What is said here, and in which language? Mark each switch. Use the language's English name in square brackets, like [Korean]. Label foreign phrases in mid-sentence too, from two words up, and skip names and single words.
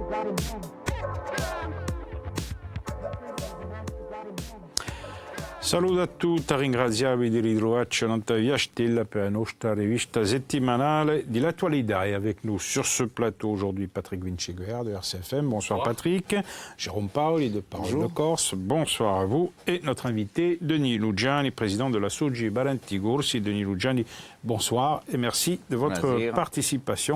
[Corsican] Saluto a tutti, ringraziarvi di ritrovarci nella Viastella per la nostra rivista settimanale di l'attualità. [French] Et avec nous sur ce plateau aujourd'hui Patrick Vinciguer de RCFM. Bonsoir Patrick. Jérôme Paoli de Parole de Corse. Bonsoir à vous. Et notre invité Denis Lugiani, président de la Soggi Barenti Corsi. Denis Lugiani, bonsoir et merci de votre participation.